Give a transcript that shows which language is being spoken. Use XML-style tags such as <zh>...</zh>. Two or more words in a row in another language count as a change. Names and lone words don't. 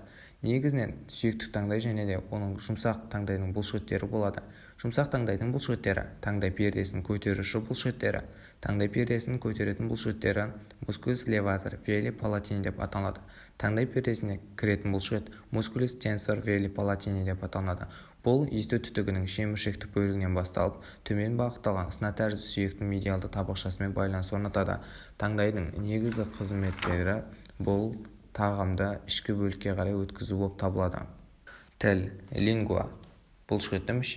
<kk>Негізінен сүйектік таңдай және де оның жұмсақ таңдайдың бұлшықеттері болады. Жұмсақ таңдайдың бұлшықеттері таңдай пердесін көтеруші бұлшықеттері. Таңдай пердесін көтеретін бұлшықеттері</kk> <la>musculus levator veli palatini</la> <kk>деп аталады. Таңдай пердесіне кіретін бұлшықет</kk> <la>musculus tensor veli palatini</la> <kk>деп аталады. Бұл есту түтігінің шеміршектік бөлігінен басталып, төмен бағытталған сына тәрізді сүйектің медиалды табақшасымен байланыс орнатады. Таңдайдың негізгі қызметтері бұл тағамды ішкі бөлікке қарай өткізу болып табылады. Тіл, лингва, бұлшықетті мүше.</kk>